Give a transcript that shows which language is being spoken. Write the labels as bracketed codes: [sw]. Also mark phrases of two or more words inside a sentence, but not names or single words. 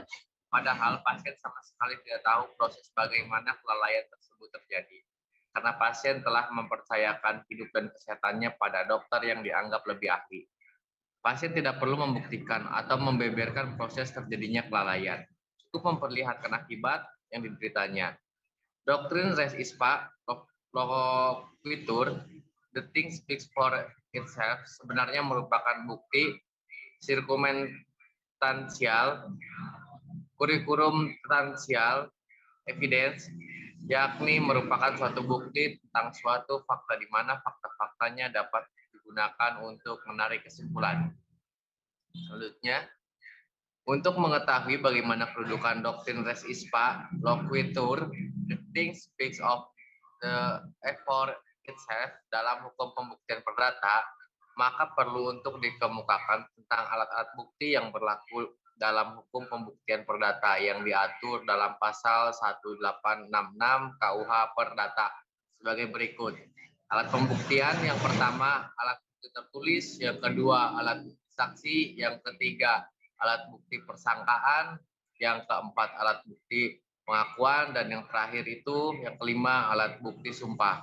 [id] Padahal pasien sama sekali tidak tahu proses bagaimana kelalaian tersebut terjadi. Karena pasien telah mempercayakan hidup dan kesehatannya pada dokter yang dianggap lebih ahli. Pasien tidak perlu membuktikan atau membeberkan proses terjadinya kelalaian. Cukup memperlihatkan akibat yang dideritanya. Doktrin [la] res ipsa loquitur, [en] the thing speaks for itself, [id] sebenarnya merupakan bukti sirkumentansial, kurikulum tansial, evidence, yakni merupakan suatu bukti tentang suatu fakta di mana fakta-faktanya dapat digunakan untuk menarik kesimpulan. Selanjutnya, untuk mengetahui bagaimana kedudukan doktrin [la] res ipsa loquitur, [en] the thing speaks of the effort itself [id] dalam hukum pembuktian perdata, maka perlu untuk dikemukakan tentang alat-alat bukti yang berlaku dalam hukum pembuktian perdata yang diatur dalam pasal 1866 KUH Perdata sebagai berikut. Alat pembuktian yang pertama, alat bukti tertulis, yang kedua, alat bukti saksi, yang ketiga, alat bukti persangkaan, yang keempat, alat bukti pengakuan, dan yang terakhir itu, yang kelima, alat bukti sumpah.